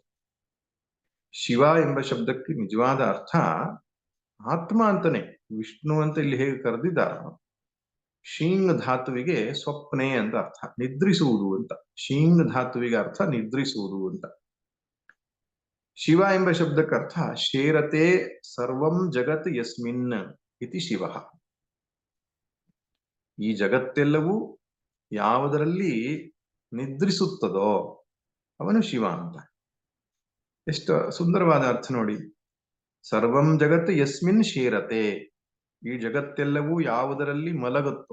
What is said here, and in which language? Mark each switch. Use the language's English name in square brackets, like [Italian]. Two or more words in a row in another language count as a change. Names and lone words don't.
[Kannada] ಶಿವ ಎಂಬ ಶಬ್ದಕ್ಕೆ ನಿಜವಾದ ಅರ್ಥ ಆತ್ಮ ಅಂತಾನೆ. ವಿಷ್ಣು ಅಂತ ಇಲ್ಲಿ ಹೇಗೆ ಕರೆದಿದ್ದಾರ, ಶೀಂಗ್ ಧಾತುವಿಗೆ ಸ್ವಪ್ನೆ ಅಂತ ಅರ್ಥ, ನಿದ್ರಿಸುವುದು ಅಂತ. ಶೀಂಗ್ ಧಾತುವಿಗೆ ಅರ್ಥ ನಿದ್ರಿಸುವುದು ಅಂತ. ಶಿವ ಎಂಬ ಶಬ್ದಕ್ಕೆ ಅರ್ಥ [Sanskrit] ಶೇರತೆ ಸರ್ವಂ ಜಗತ್ ಯಸ್ಮಿನ್ ಇತಿ ಶಿವ. [Kannada] ಈ ಜಗತ್ತೆಲ್ಲವೂ ಯಾವುದರಲ್ಲಿ ನಿದ್ರಿಸುತ್ತದೋ ಅವನು ಶಿವ ಅಂತ. ಎಷ್ಟು ಸುಂದರವಾದ ಅರ್ಥ ನೋಡಿ. [Sanskrit] ಸರ್ವಂ ಜಗತ್ ಯಸ್ಮಿನ್ ಶೇರತೆ, [Kannada] ಈ ಜಗತ್ತೆಲ್ಲವೂ ಯಾವುದರಲ್ಲಿ ಮಲಗುತ್ತೋ.